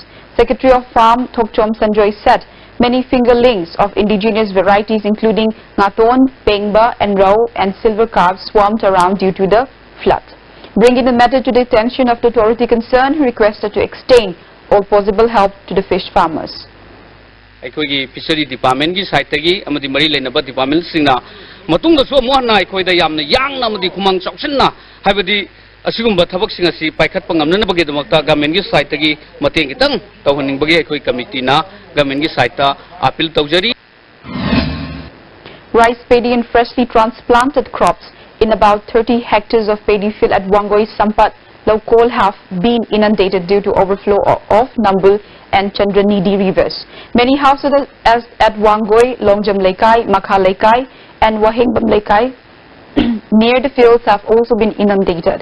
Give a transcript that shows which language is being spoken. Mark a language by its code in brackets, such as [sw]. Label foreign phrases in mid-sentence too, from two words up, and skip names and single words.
[en] Secretary of Farm Thokchom Sanjoy said many fingerlings of indigenous varieties including Ngaton, Pengba and Rao and silver carp swarmed around due to the flood. Bringing the matter to the attention of the authority concerned, he requested to extend all possible help to the fish farmers. [mni] Aikogi [en] fishery department [mni] gi side tagi amadi mari leinaba department singna matungda so mohna aikoida yamna yangna amadi kumang choksinna habadi asigumba thabak singa si paikhatpa ngamna bagi damakta government gi side tagi mateng kitang tawhaning bagi aikoi committee na government gi side ta appeal tawjari. [en] Rice paddy and freshly transplanted crops in about 30 hectares of paddy field at Wangoi Sampat Lokol have been inundated due to overflow of Nambul and Chandranidi rivers. Many houses at Wangoi, Longjam Lekai, Makha Lekai and Wahingbam Lekai near the fields have also been inundated.